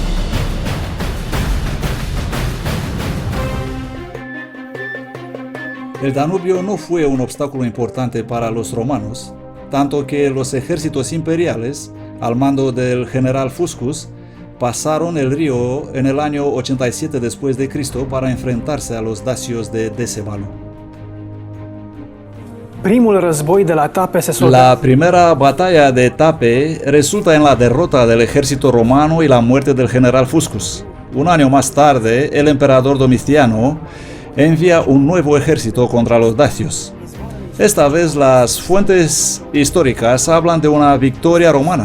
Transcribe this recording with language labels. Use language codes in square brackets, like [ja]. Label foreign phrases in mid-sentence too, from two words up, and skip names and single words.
[es] El Danubio no fue un obstáculo importante para los romanos, tanto que los ejércitos imperiales, al mando del general Fuscus, pasaron el río en el año 87 después de Cristo para enfrentarse a los dacios de Decebalo. [ro] Primul război de la Tape se [es] La primera batalla de Tape resulta en la derrota del ejército romano y la muerte del general Fuscus. Un año más tarde, el emperador Domiciano envía un nuevo ejército contra los dacios. Esta vez las fuentes históricas hablan de una victoria romana.